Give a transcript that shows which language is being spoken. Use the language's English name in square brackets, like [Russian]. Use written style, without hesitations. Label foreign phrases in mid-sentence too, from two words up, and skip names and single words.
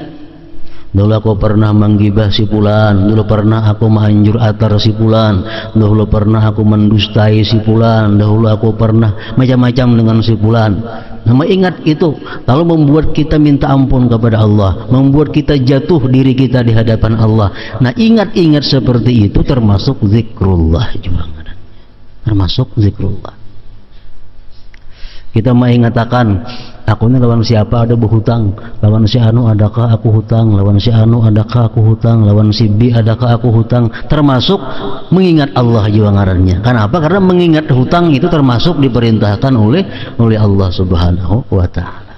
[Indonesian] Dulu aku pernah menggibah si fulan, dulu pernah aku menghancur atar si fulan, dulu pernah aku mendustai si fulan, dahulu aku pernah macam-macam dengan si fulan. Nama ingat itu, lalu membuat kita minta ampun kepada Allah, membuat kita jatuh diri kita di hadapan Allah. Nah, ingat-ingat seperti itu termasuk zikrullah juga. Termasuk zikrullah. Kita mengatakan, aku ini lawan siapa ada berhutang, lawan si anu adakah aku hutang, lawan si anu adakah aku hutang, lawan si B adakah aku hutang. Termasuk mengingat Allah juga ngarannya. Kenapa? Karena mengingat hutang itu termasuk diperintahkan oleh Allah [Arabic] سبحانه وتعالى.